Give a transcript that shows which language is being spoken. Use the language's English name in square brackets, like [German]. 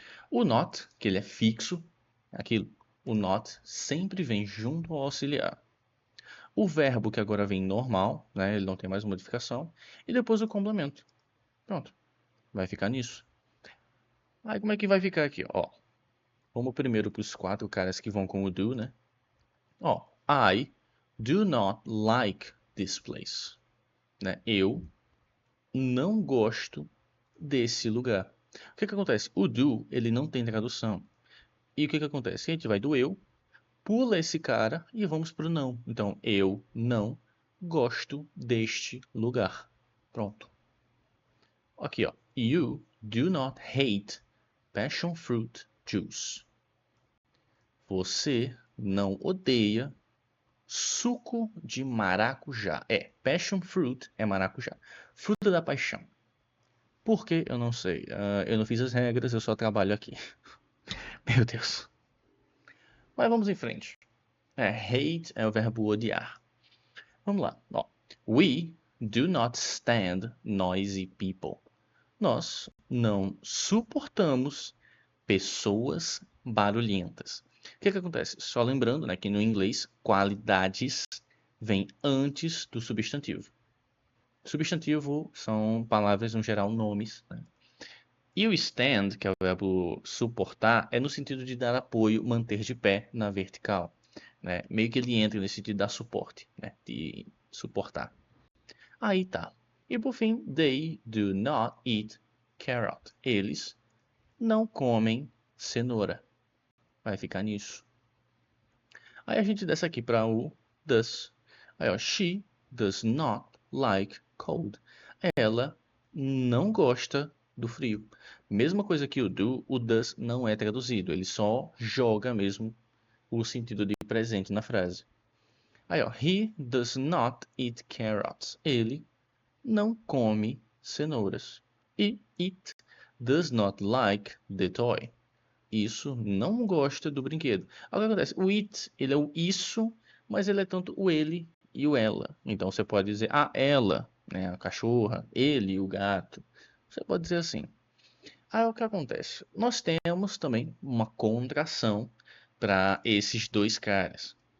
[Portuguese] O not, que ele é fixo, é aquilo. O not sempre vem junto ao auxiliar. O verbo que agora vem normal, né? Ele não tem mais modificação. E depois o complemento. Pronto. Vai ficar nisso. Aí como é que vai ficar aqui? Ó, vamos primeiro para os quatro caras que vão com o do, né? [English] Ó, I do not like this place. [Portuguese] Né? Eu não gosto desse lugar. O que acontece? O do, ele não tem tradução. E o que acontece? A gente vai do eu, pula esse cara e vamos pro não. Então, eu não gosto deste lugar. Pronto. Aqui, ó. [English] You do not hate passion fruit juice. [Portuguese] Você não odeia suco de maracujá. Passion fruit é maracujá. Fruta da paixão. Por que? Eu não sei. Eu não fiz as regras, eu só trabalho aqui. Meu Deus. Mas vamos em frente. Hate é o verbo odiar. Vamos lá. Ó. [English] We do not stand noisy people. [Portuguese] Nós não suportamos pessoas barulhentas. O que acontece? Só lembrando, né, que no inglês, qualidades vem antes do substantivo. Substantivo são palavras, no geral, nomes, né? E o stand, que é o verbo suportar, é no sentido de dar apoio, manter de pé na vertical, né? Meio que ele entra nesse sentido de dar suporte, né? De suportar. Aí tá. E por fim, [English] they do not eat carrot. [Portuguese] Eles não comem cenoura. Vai ficar nisso. Aí a gente desce aqui para o does. [English] Aí, ó, she does not like cold. [Portuguese] Ela não gosta do frio. Mesma coisa que o do, o does não é traduzido. Ele só joga mesmo o sentido de presente na frase. Aí, ó, [English] he does not eat carrots. [Portuguese] Ele não come cenouras. [English] E it does not like the toy. [Portuguese] Isso não gosta do brinquedo. Aí o que acontece? O it, ele é o isso, mas ele é tanto o ele e o ela. Então você pode dizer ela, né, a cachorra, ele, o gato. Você pode dizer assim. Aí o que acontece? Nós temos também uma contração para esses dois caras.